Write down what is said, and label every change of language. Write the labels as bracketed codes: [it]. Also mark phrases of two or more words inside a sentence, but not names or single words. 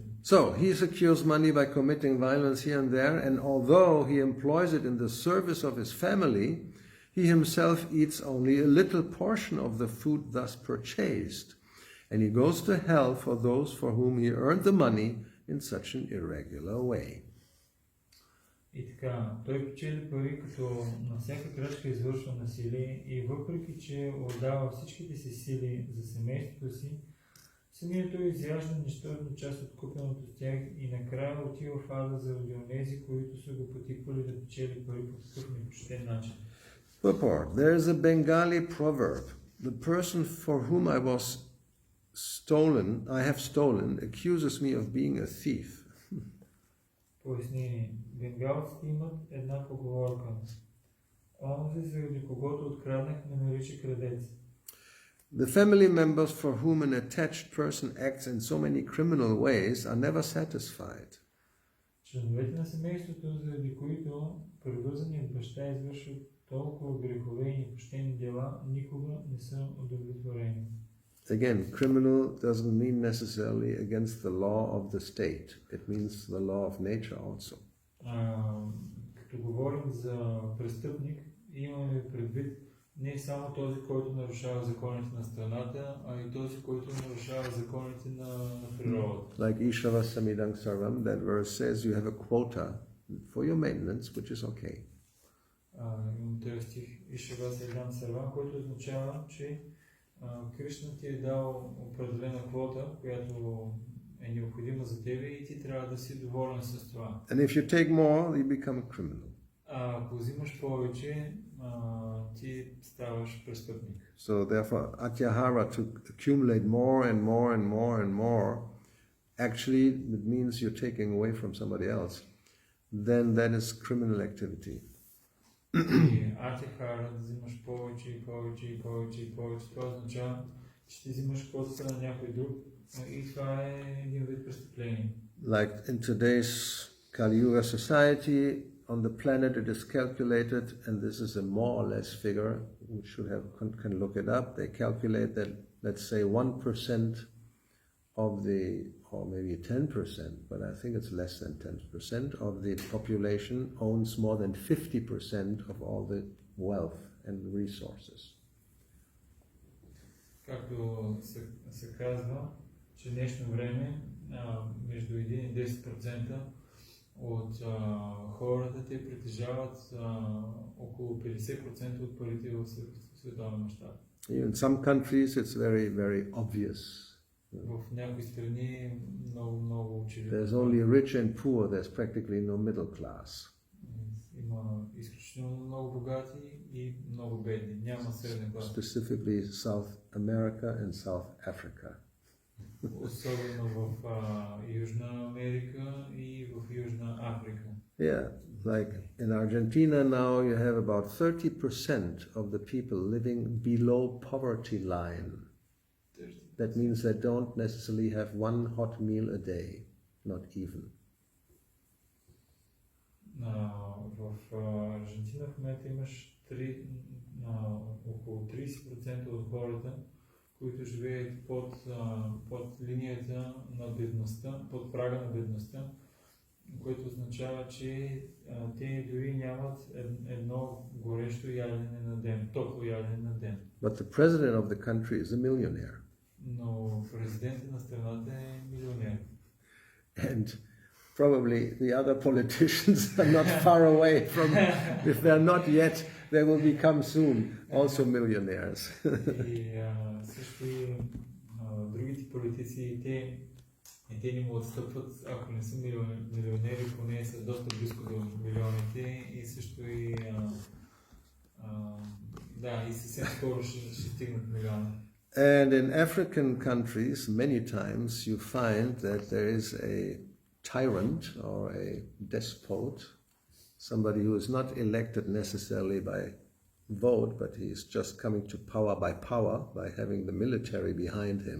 [en] So, he secures money by committing violence here and there, and although he employs it in the service of his family, he himself eats only a little portion of the food thus purchased, and he goes to hell for those for whom he earned the money in such an irregular way. [bg] И така, той печели пари, като на всяка крачка извършва насилие и въпреки, че отдава всичките си сили за семейството си, самият той изяжда нищожна част от купеното с тях и накрая отива в ада заради онези, които са го потиквали да печели пари по такъв непочтен начин. [en] Purport. There is a Bengali proverb. The person for whom I have stolen, accuses me of being a thief. [bg] Пояснение. Бенгалците имат една поговорка. Онзи, заради когото откраднах, ме нарича крадец. [en] The family members for whom an attached person acts in so many criminal ways are never satisfied. [bg] Членовете на семейството, заради които превързаният баща извършва толкова грехове и непочтени дела, никога не са удовлетворени. [en] Again, criminal doesn't mean necessarily against the law of the state. It means the law of nature also. [bg] Като говорим за престъпник, имаме предвид не само този, който нарушава законите на страната, а и този, който нарушава законите на природата. [en] Like [sa] ईशावास्यमिदं सर्वम्, [en] that verse says you have a quota for your maintenance, which is okay. [bg] Имам този стих [sa] ईशावास्यमिदं सर्वम्, [bg] който означава, че Кришна ти е дал определена квота, която е необходима за тебе и ти трябва да си доволен с това. [en] And if you take more, you become a criminal. [bg] Ако взимаш повече, ти ставаш престъпник. [en] So therefore, atyahara, to accumulate more and more and more and more, actually it means you're taking away from somebody else. Then that is criminal activity. [bg] И атихара, да взимаш повече и повече и повече и повече, това означава, че ти взимаш квотата на някой друг и това е един вид престъпление. [en] Like in today's Kali Yuga society, on the planet it is calculated, and this is a more or less figure, we should have, can look it up, they calculate that, let's say 1% of the, or maybe 10%, but I think it's less than 10% of the population owns more than 50% of all the wealth and resources. [bg] Както се казва, че в днешно време между 1 и 10% от хората те притежават около 50% от парите в световен мащаб. [en] In some countries it's very, very obvious. [bg] В някои страни много очевидно. [en] There's only rich and poor, there's practically no middle class. [bg] Има изключително много богати и много бедни. Няма среден клас. [en] Specifically South America and South Africa. [bg] Особено в Южна Америка и в Южна Африка. [en] Yeah, like in Argentina now you have about 30% of the people living below poverty line. That means they don't necessarily have one hot meal a day, not even. [bg] В Аржентина в момента имаш около 30% от хората, които живеят под линията на бедността, под прага на бедността, което означава, че те дори нямат едно горещо ядене на ден, топло ядене на ден. [en] But the president of the country is a millionaire. [bg] Но президентът на страната е милионер. [en] And probably the other politicians are not far away from, if they're not yet, they will become soon also millionaires. [bg] И също и другите политици, те не му отстъпват, ако не са милионери, поне са доста близко до милионите и също и и съвсем скоро ще стигнат милиона. [en] And in African countries, many times you find that there is a tyrant or a despot, somebody who is not elected necessarily by vote, but he is just coming to power by having the military behind him.